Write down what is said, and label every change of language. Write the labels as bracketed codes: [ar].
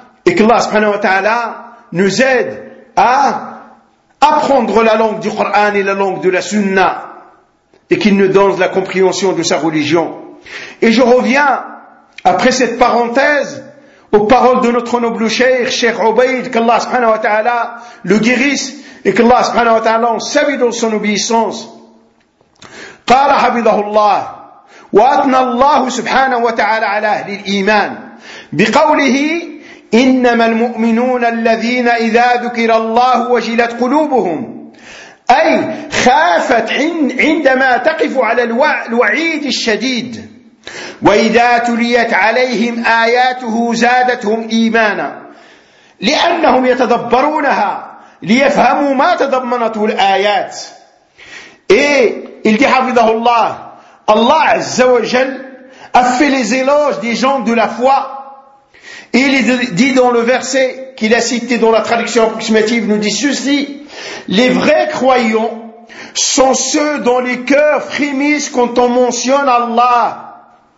[fr] Et qu'Allah subhanahu wa ta'ala nous aide à apprendre la langue du Coran et la langue de la Sunna, et qu'il nous donne la compréhension de sa religion. Et je reviens, après cette parenthèse, aux paroles de notre noble cheikh, Cheikh Ubaid, qu'Allah subhanahu wa ta'ala le guérisse, et qu'Allah subhanahu wa ta'ala en savait dans son obéissance. [ar] قال حفظه الله وأثنى الله سبحانه وتعالى على أهل الإيمان بقوله إنما المؤمنون الذين إذا ذكر الله وجلت قلوبهم أي خافت عندما تقف على الوعيد الشديد وإذا تليت عليهم آياته زادتهم إيمانا لأنهم يتدبرونها ليفهموا ما تضمنته الآيات. [fr] إيه Il dit, Havidahullah, Allah Azza wa Jal a fait les éloges des gens de la foi. Et il dit dans le verset qu'il a cité dans la traduction approximative, nous dit ceci, les vrais croyants sont ceux dont les cœurs frémissent quand on mentionne Allah.